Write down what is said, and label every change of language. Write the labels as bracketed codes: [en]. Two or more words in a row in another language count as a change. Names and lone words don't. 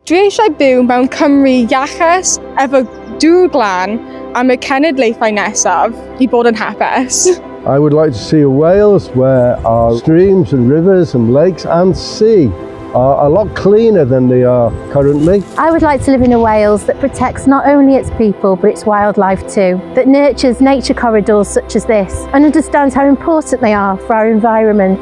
[cy] Dwi eisiau byw mewn Cymru iachus, efo dŵr glan, am y cenedlaethau nesaf I bod yn hapus. [en] I would like to see a Wales where our streams and rivers and lakes and sea are a lot cleaner than they are currently. I would like to live in a Wales that protects not only its people but its wildlife too, that nurtures nature corridors such as this and understands how important they are for our environment.